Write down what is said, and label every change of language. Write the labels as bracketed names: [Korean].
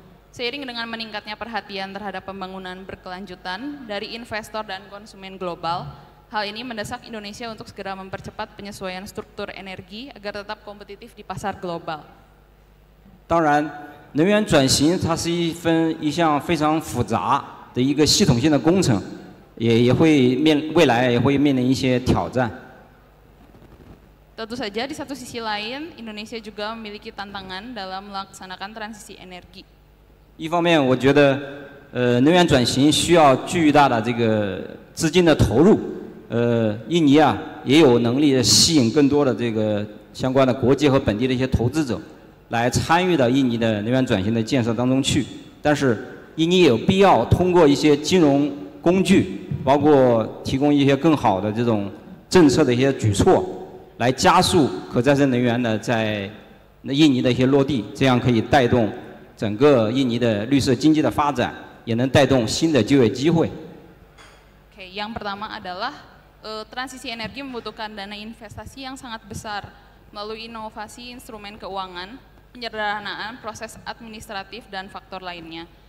[Indonesian] Seiring dengan meningkatnya perhatian terhadap pembangunan berkelanjutan dari investor dan konsumen global, hal ini mendesak Indonesia untuk segera mempercepat penyesuaian struktur energi agar tetap kompetitif di pasar global. [Chinese] 当然，能源转型它是一项非常复杂的一个系统性的工程，未来也会面临一些挑战。 [Indonesian] Tentu saja di satu sisi lain, Indonesia juga memiliki tantangan dalam melaksanakan transisi energi. [Chinese] 一方面，我觉得，能源转型需要巨大的这个资金的投入，印尼啊也有能力吸引更多的这个相关的国际和本地的一些投资者，来参与到印尼的能源转型的建设当中去。但是，印尼也有必要通过一些金融工具，包括提供一些更好的这种政策的一些举措。来加速可再生能源的在印尼的一些落地，这样可以带动整个印尼的绿色经济的发展，也能带动新的就业机会。 [Indonesian] Oke, yang pertama adalah transisi energi membutuhkan dana investasi yang sangat besar melalui inovasi instrumen keuangan, penyederhanaan proses administratif dan faktor lainnya.